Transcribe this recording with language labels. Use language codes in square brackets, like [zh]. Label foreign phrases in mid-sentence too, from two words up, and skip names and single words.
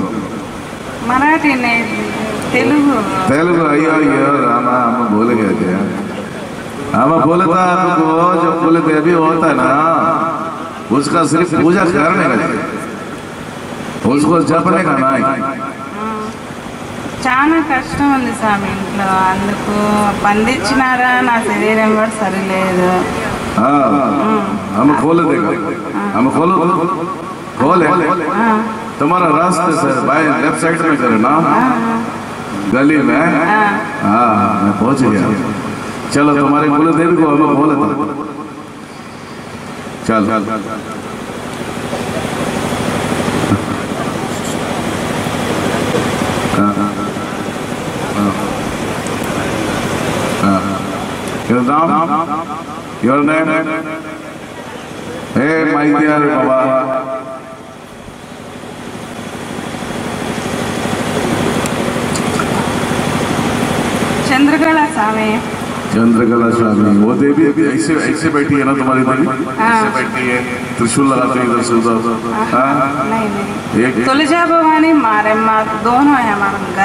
[hi] मराठी नहीं, तेलुगु हम बोले गए थे, हम बोले था वो जो बोले थे अभी होता है ना, उसका सिर्फ पूजा करने का, उसको जपने का नहीं। [te] చాలా కష్టం ఉంది స్వామి ఇంట్లో, అందుకు బంధించినారా, నా శరీరం కూడా సరిలేదు। [hi] हम खोले देगा, हम खोले तुम्हारा रास्ते से बाएं [en] left side [hi] में करे ना, गली में? हाँ मैं पहुंच गया। चलो तुम्हारे कुल देवी को हमें बोले था। चल [en] your name? Hey my dear Baba. [hi] चंद्रकला स्वामी। चंद्रकला स्वामी, वो देवी ऐसे ऐसे बैठी है ना तुम्हारी देवी? ऐसे बैठी है, त्रिशूल लगाते इधर से उधर। नहीं तुलजा भवानी मारेम्मा दोनों है हमारे घर।